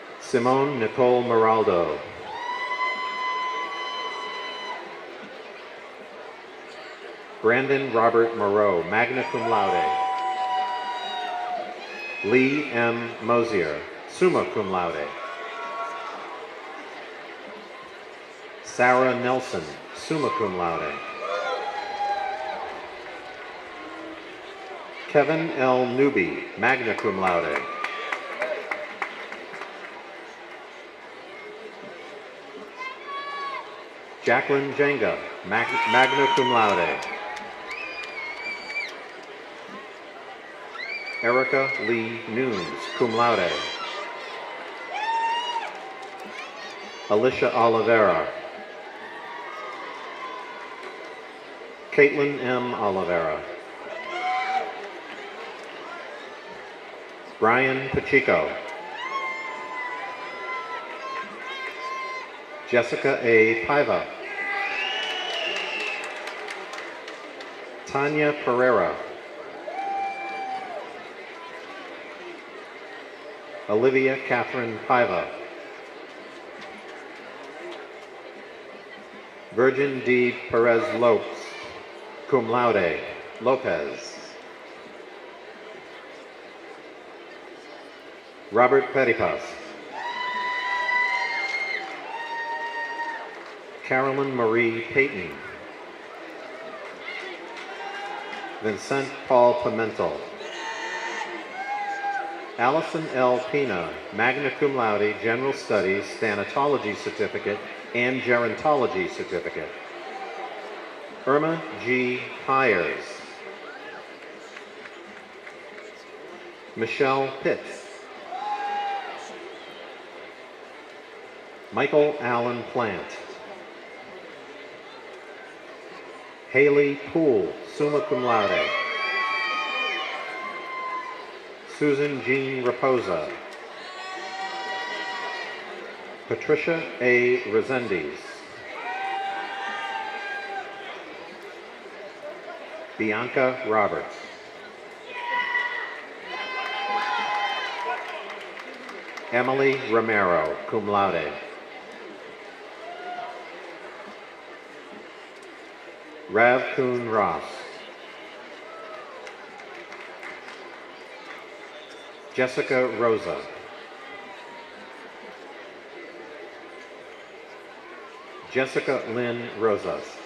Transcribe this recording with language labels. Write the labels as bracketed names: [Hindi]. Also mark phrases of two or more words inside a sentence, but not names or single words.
[English] Simone Nicole Moraldo. Brandon Robert Moreau, [Latin] magna cum laude. [English] Lee M. Mosier, [Latin] summa cum laude. [English] Sarah Nelson, [Latin] summa cum laude. [English] Kevin L. Newby, [Latin] magna cum laude. [English] Jacqueline Jenga, [Latin] magna cum laude. [English] Erica Lee Nunes, [Latin] cum laude. [English] Alicia Oliveira. Caitlin M. Oliveira. Brian Pacheco. Jessica A. Paiva. Tanya Pereira. Olivia Catherine Paiva. Virgin D. Perez Lopes, [Latin] cum laude, [English] Lopez. Robert Petipas. Carolyn Marie Payton. Vincent Paul Pimentel. Allison L. Pina, [Latin] magna cum laude, [English] General Studies, Thanatology Certificate, and Gerontology Certificate. Irma G. Hires. Michelle Pitts. Michael Allen Plant. Haley Poole, [Latin] summa cum laude. [English] Susan Jean Raposa. Patricia A. Resendiz. Bianca Roberts. Emily Romero, [Latin] cum laude. [English] Rav Kuhn Ross. Jessica Rosa. Jessica Lynn Rosas.